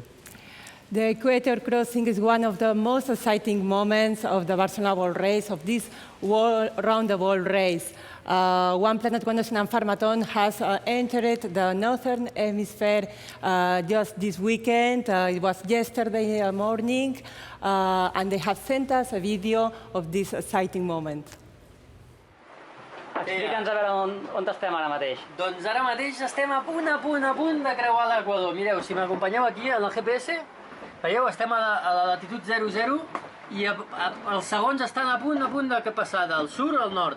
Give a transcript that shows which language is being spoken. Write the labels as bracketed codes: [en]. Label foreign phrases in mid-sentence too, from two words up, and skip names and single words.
[en] The equator crossing is one of the most exciting moments of the Barcelona World Race, of this round-the-world race. One Planet, One Ocean and Pharmaton has entered the northern hemisphere just this weekend. It was yesterday morning, and they have sent us a video of this exciting moment. [ca] Explica'ns a veure on estem ara mateix. Doncs ara mateix estem a punt de creuar l'Equador. Mireu, si m'acompanyeu aquí en el GPS, veieu, estem a la latitud 00 i els segons estan a punt de passar del sud al nord.